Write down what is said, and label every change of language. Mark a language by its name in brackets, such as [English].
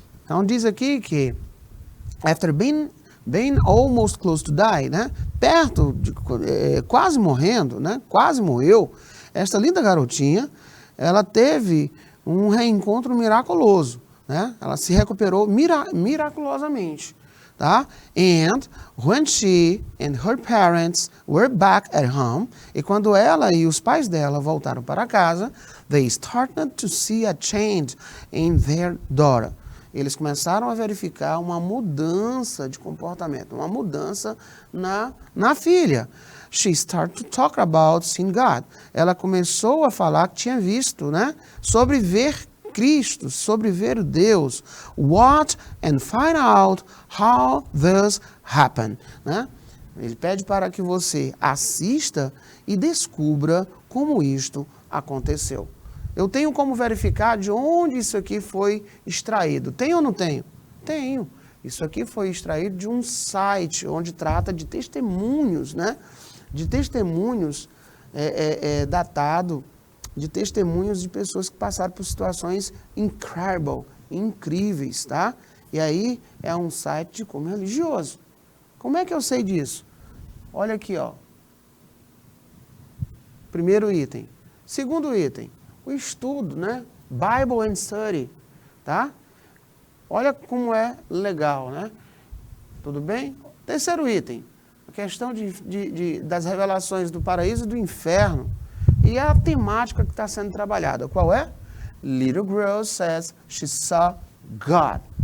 [Portuguese] Então diz aqui que [English] after being almost close to die, [Portuguese] né? Perto de quase morrendo, né? Quase morreu. Esta linda garotinha, ela teve um reencontro miraculoso, né? Ela se recuperou miraculosamente, tá? [English] And when she and her parents were back at home, [Portuguese] e quando ela e os pais dela voltaram para casa, [English] they started to see a change in their daughter. [Portuguese] Eles começaram a verificar uma mudança de comportamento, uma mudança na filha. [English] She started to talk about seeing God. [Portuguese] Ela começou a falar que tinha visto, né? Sobre ver Cristo, sobre ver Deus. [English] Watch and find out how this happened. [Portuguese] Né? Ele pede para que você assista e descubra como isto aconteceu. Eu tenho como verificar de onde isso aqui foi extraído. Tem ou não tenho? Tenho. Isso aqui foi extraído de um site onde trata de testemunhos, né? De testemunhos datado, de testemunhos de pessoas que passaram por situações incríveis, tá? E aí é um site de como religioso. Como é que eu sei disso? Olha aqui, ó. Primeiro item. Segundo item, o estudo, né? Bible and Study, tá? Olha como é legal, né? Tudo bem? Terceiro item, a questão das revelações do paraíso e do inferno. E a temática que está sendo trabalhada, qual é? [English] Little girl says she saw God.